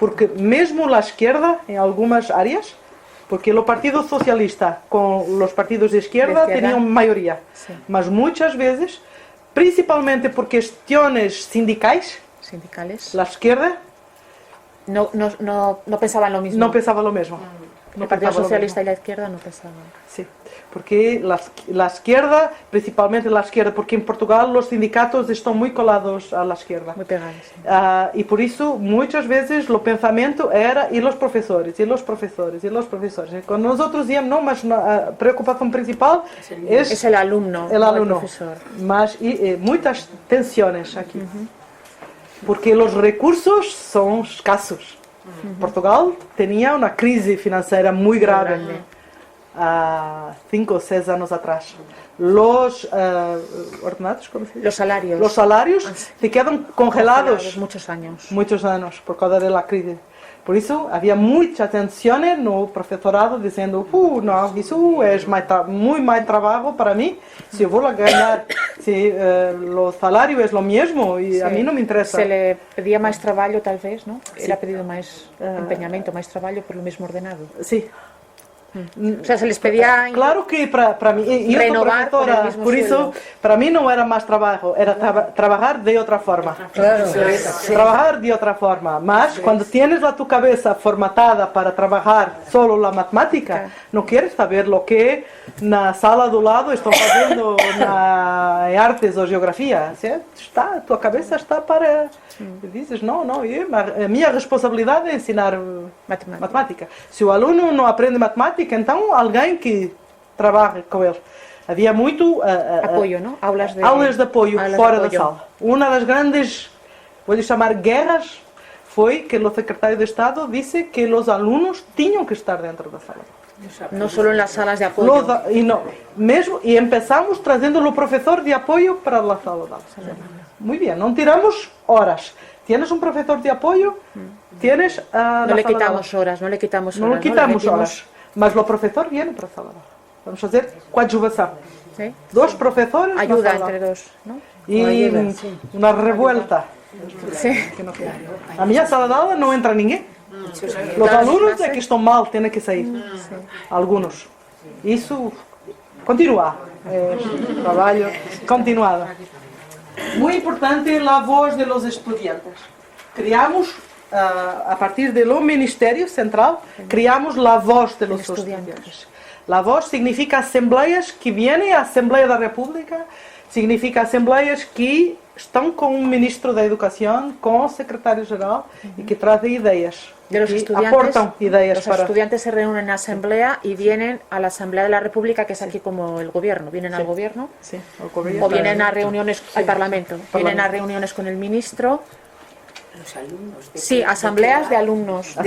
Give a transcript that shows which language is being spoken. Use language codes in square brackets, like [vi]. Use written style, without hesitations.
[pt] Porque mesmo a esquerda, em algumas áreas, porque o Partido Socialista com os partidos de esquerda tinham maioria. Mas muitas vezes, principalmente por questões sindicais, a esquerda [es] no pensaban lo mismo. [pt] não pensava o mesmo. [es] El Partido Socialista y la izquierda no pensaban. Sí, porque la izquierda, principalmente la izquierda, porque en Portugal los sindicatos están muy colados a la izquierda. Muy pegados. Y por eso muchas veces el pensamiento era y los profesores, y los profesores, y los profesores. Cuando nosotros decíamos, no, mas la preocupación principal es el alumno, el alumno. El profesor. Mas muchas tensiones aquí. Porque los recursos son escasos. Portugal tenía una crisis financiera muy grave [pt] há 5 ou 6 anos atrás. [es] Los ordenados, ¿cómo se dice? Los salarios se quedan congelados muchos años por causa de la crisis. [pt] Por isso havia muita tensão no professorado dizendo, não, isso é muito mais trabalho para mim. Se eu vou ganhar, se o salário é o mesmo e a mim não me interessa. [es] Se le pedía más trabajo, tal vez, ¿no? Era pedido más empeñamiento, más trabajo por lo mismo ordenado. Sí. O sea, se les pedía [pt] claro que para mim, eu sou professora, por isso, para mim não era mais trabalho, era trabalhar de outra forma. Trabalhar de outra forma, mas quando tienes a tua cabeça formatada para trabalhar solo a matemática, não queres saber o que na sala do lado estão fazendo na artes ou geografia. A tua cabeça está para... Dizes, não, a minha responsabilidade é ensinar matemática. Se o aluno não aprende matemática, então alguém que trabalhe com ele. Havia muito apoio, não? Aulas de apoio fora da sala. Uma das grandes, vou chamar guerras, foi que o secretário de Estado disse que os alunos tinham que estar dentro da sala. Não só nas salas de apoio. E começamos trazendo o professor de apoio para a sala de aula. Muito bem, não tiramos horas. [es] Tienes un profesor de apoyo, tienes no le quitamos horas, no le quitamos horas. No le quitamos horas, [pt] mas o professor viene para a sala. Vamos fazer coadjuvação. [es] ¿Sí? [pt] 2 professores [es] ayuda entre dos, ¿no? [pt] E uma revuelta. [es] Sí. [pt] A minha sala de aula não entra ninguém. Os alunos é que estão mal, têm que sair. Alguns. Isso continua. Trabalho continuado. [es] Muy importante la voz de los estudiantes. Creamos, a partir del Ministerio Central, creamos la voz de los estudiantes. [pt] La voz significa assembleias que vienen à Assembleia da República, significa assembleias que estão com o Ministro da Educação, com o Secretário-Geral e que trazem ideias. [es] De los y estudiantes, aportan ideas los para... estudiantes se reúnen en asamblea y vienen a la Asamblea de la República, que es aquí como el gobierno. Vienen al gobierno Sí, al gobierno. o vienen a reuniones al Parlamento. Vienen a Parlamento. reuniones con el ministro. Los alumnos. Sí, asambleas de alumnos, de